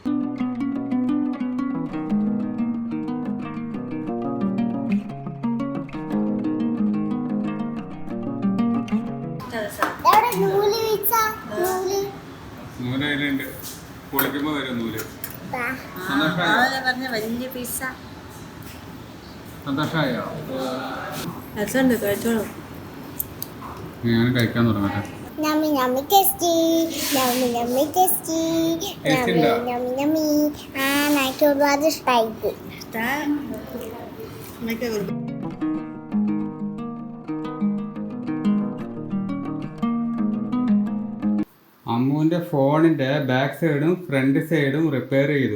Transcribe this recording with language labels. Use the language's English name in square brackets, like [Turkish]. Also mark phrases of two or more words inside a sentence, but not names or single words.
[Malayalam] നൂലുണ്ട്, പൊളിക്കുമ്പോ വരും നൂല്. വലിയ പിസ്സ സന്തോഷമായോ? രസമുണ്ട്, കഴിച്ചോളൂ. ഞാൻ കഴിക്കാൻ തുടങ്ങട്ടെ. [English] Yummy, yummy, tasty. Yummy, yummy, tasty. Yummy, yummy, yummy. [Malayalam] എനിക്ക് ഒരുപാട് ഇഷ്ടമായി. അമ്മുവിൻ്റെ ഫോണിൻ്റെ [English] back sideും front sideും [Malayalam] റിപ്പയർ ചെയ്തു.